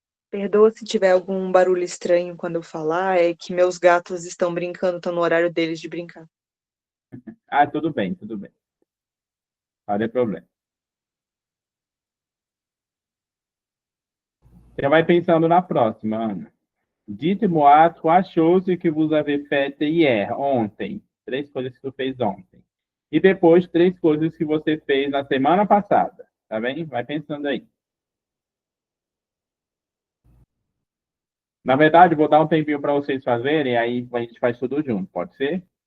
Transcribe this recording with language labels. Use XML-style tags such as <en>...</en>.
<pt>Perdoa se tiver algum barulho estranho quando eu falar, é que meus gatos estão brincando, estão no horário deles de brincar. tudo bem, tudo bem. Não tem problema. Você vai pensando na próxima, Ana.</pt> <fr>Dites-moi trois choses que vous avez faites hier,</fr> <pt>ontem. Três coisas que tu fez ontem. E depois, três coisas que você fez na semana passada. Tá bem? Vai pensando aí. Na verdade, vou dar um tempinho para vocês fazerem, aí a gente faz tudo junto, pode ser?</pt>